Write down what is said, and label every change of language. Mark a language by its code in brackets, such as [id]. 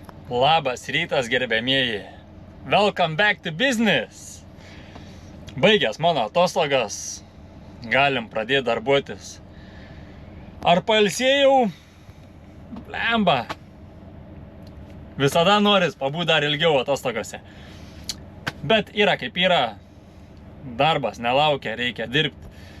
[lt] Labas rytas, gerbėmieji. [en] Welcome back to business. [lt] Baigęs mano atostogas, galim pradėti darbuotis. Ar pailsėjau? Blemba. Visada noris pabūti dar ilgiau atostogose. Bet yra kaip yra. Darbas nelaukia, reikia dirbti.